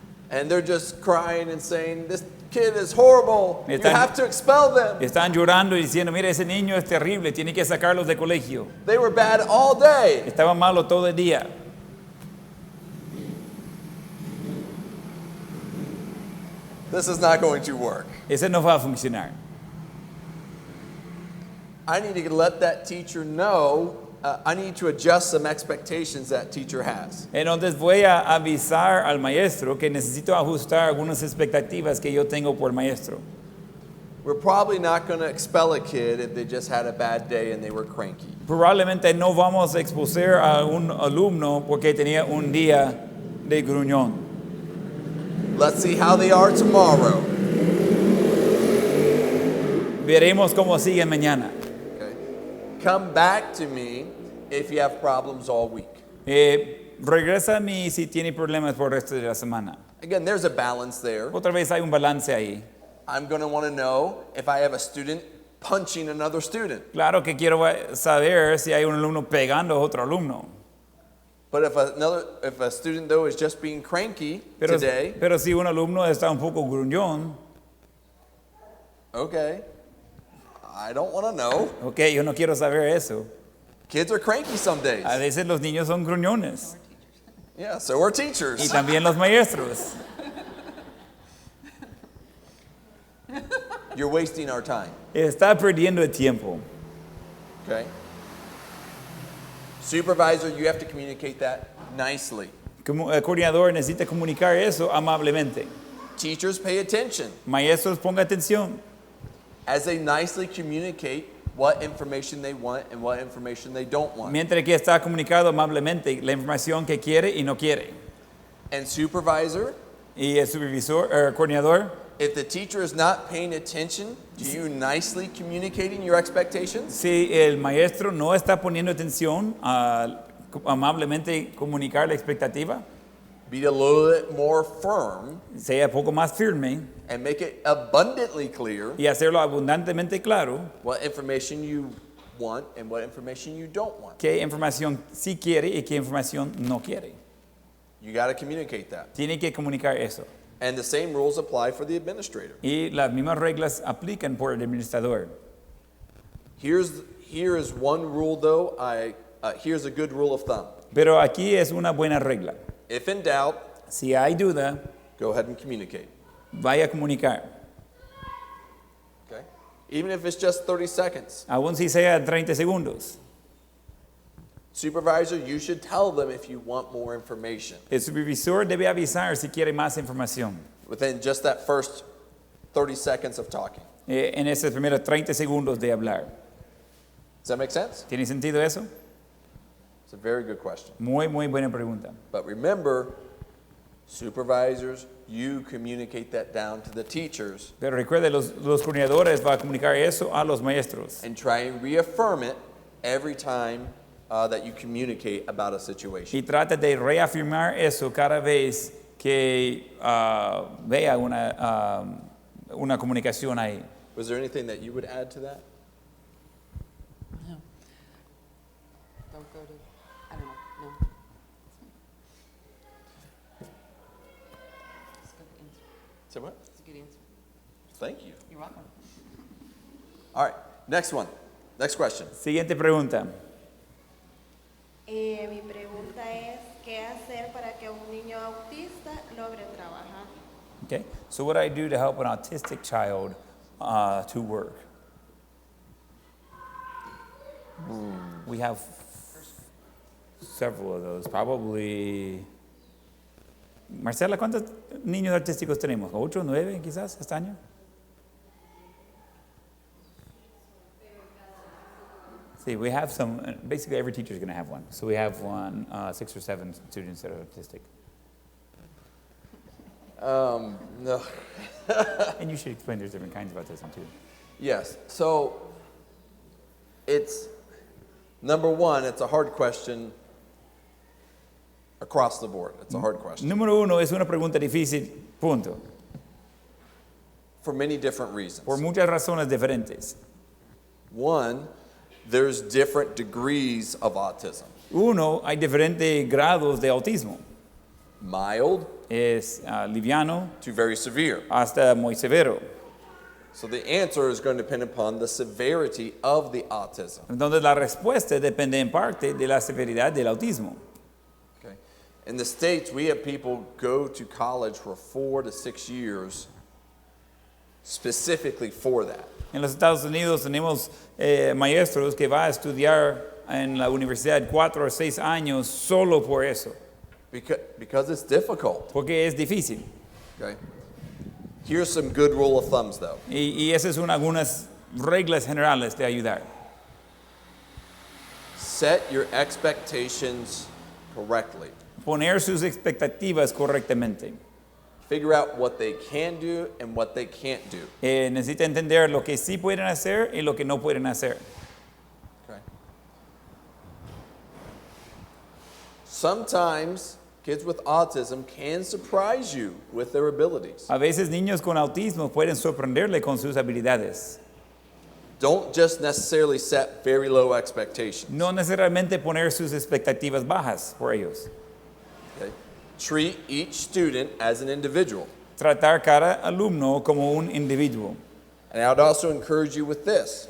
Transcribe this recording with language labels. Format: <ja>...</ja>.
<en>And they're just crying and saying, this kid is horrible. You have to expel them.</en> <es>Están llorando y diciendo, mira, ese niño es terrible, tiene que sacarlos de colegio.</es> <en>They were bad all day.</en> <es>Estaban malos todo el día.</es> <en>This is not going to work.</en> <es>Ese no va a funcionar.</es> <en>I need to let that teacher know, I need to adjust some expectations that teacher has.</en> <es>Entonces voy a avisar al maestro que necesito ajustar algunas expectativas que yo tengo por el maestro.</es> <en>We're probably not going to expel a kid if they just had a bad day and they were cranky.</en> <es>Probablemente no vamos a exponer a un alumno porque tenía un día de gruñón.</es> <en>Let's see how they are tomorrow.</en> <es>Veremos cómo sigue mañana.</es> <en>Okay. Come back to me if you have problems all week.</en> <es>Regresa a mí si tiene problemas por el resto de la semana.</es> <en>Again, there's a balance there.</en> <es>Otra vez hay un balance ahí.</es> <en>I'm going to want to know if I have a student punching another student.</en> <es>Claro que quiero saber si hay un alumno pegando a otro alumno.</es> <en>But if a student though is just being cranky today,</en> <es>Pero si un alumno está un poco gruñón,</es> <en>okay, I don't want to know.</en> <es>ok, yo no quiero saber eso.</es> <en>Kids are cranky some days.</en> <es>A veces los niños son gruñones.</es> <en>Yeah, so are</en> <es>Y</es> <en>teachers.</en> <es>también los maestros.</es> <en>You're wasting our time.</en> <es>Está perdiendo el tiempo.</es> <en>Okay? Supervisor, you have to communicate that nicely.</en> <es>Como el coordinador necesita comunicar eso amablemente.</es> <en>Teachers, pay attention</en> <es>Maestros, ponga atención.</es> <en>as they nicely communicate what information they want and what information they don't want.</en> <es>Mientras que está comunicado amablemente la información que quiere y no quiere.</es> <en>And supervisor,</en> <es>Y el supervisor, el coordinador,</es> <en>if the teacher is not paying attention to you nicely communicating your expectations,</en> <es>si el maestro no está poniendo atención a amablemente comunicar la expectativa,</es> <en>be a little bit more firm</en> <es>sea poco más firme</es> <en>and make it abundantly clear</en> <es>y hacerlo abundantemente claro</es> <en>what information you want and what information you don't want.</en> <es>qué información sí quiere y qué información no quiere.</es> <en>You got to communicate that.</en> <es>Tiene que comunicar eso.</es> <en>And the same rules apply for the administrator.</en> <es>Y las mismas reglas aplican por el administrador.</es> <en>Here is one rule though. Here's a good rule of thumb.</en> <es>Pero aquí es una buena regla.</es> <en>If in doubt,</en> <es>Si hay duda,</es> <en>go ahead and communicate.</en> <es>vaya a comunicar.</es> <en>Okay? Even if it's just 30 seconds.</en> <es>Aún si sea 30 segundos.</es> <en>Supervisor, you should tell them if you want more information</en> <es>El supervisor debe avisar si quiere más información.</es> <en>within just that first 30 seconds of talking.</en> <es>En esos primeros 30 segundos de hablar.</es> <en>Does that make sense?</en> <es>¿Tiene sentido eso?</es> <en>It's a very good question.</en> <es>Muy buena pregunta.</es> <en>But remember, supervisors, you communicate that down to the teachers</en> <es>Pero recuerde, los coordinadores van a comunicar eso a los maestros.</es> <en>and try and reaffirm it every time that you communicate about a situation.</en> <es>Y trata de reafirmar eso cada vez que vea una comunicación ahí.</es> <en>Was there anything that you would add to that? Don't go to, I don't know, no. It's a good answer. Say what? It's a good answer. Thank you. You're welcome. All right, next one. Next question.</en> <es>Siguiente pregunta. Mi pregunta es, ¿qué hacer para que un niño autista logre trabajar?</es> <en>Okay, so what do I do to help an autistic child to work? We have several of those, probably.</en> <es>Marcela, ¿cuántos niños artísticos tenemos? ¿8, 9 quizás este año?</es> <en>See, we have some, basically every teacher is going to have one. So we have 6 or 7 students that are autistic. No. And you should explain there's different kinds of autism too. Yes. So it's number one, it's a hard question across the board. It's a hard question</en> <es>Número 1, es una pregunta difícil, punto.</es> <en>for many different reasons.</en> <es>Por muchas razones diferentes.</es> <en>One, there's different degrees of autism.</en> <es>Uno, hay diferentes grados de autismo.</es> <en>Mild</en> <es>Es liviano</es> <en>to very severe.</en> <es>hasta muy severo.</es> <en>So the answer is going to depend upon the severity of the autism.</en> <es>Entonces la respuesta depende en parte de la severidad del autismo.</es> <en>Okay. In the States, we have people go to college for 4 to 6 years specifically for that.</en> <es>En los Estados Unidos tenemos maestros que va a estudiar en la universidad 4 o 6 años solo por eso,</es> <en>Because it's difficult.</en> <es>porque es difícil.</es> <en>Okay. Here's some good rule of thumbs though.</en> <es>Y esas son algunas reglas generales de ayudar.</es> <en>Set your expectations correctly.</en> <es>Poner sus expectativas correctamente.</es> <en>Figure out what they can do and what they can't do.</en> <es>Necesita entender lo que sí pueden hacer y lo que no pueden hacer.</es> <en>Okay. Sometimes kids with autism can surprise you with their abilities.</en> <es>A veces niños con autismo pueden sorprenderle con sus habilidades.</es> <en>Don't just necessarily set very low expectations.</en> <es>No necesariamente poner sus expectativas bajas por ellos.</es> <en>Okay? Treat each student as an individual.</en> <es>Tratar cada alumno como un individuo.</es> <en>And I would also encourage you with this.</en>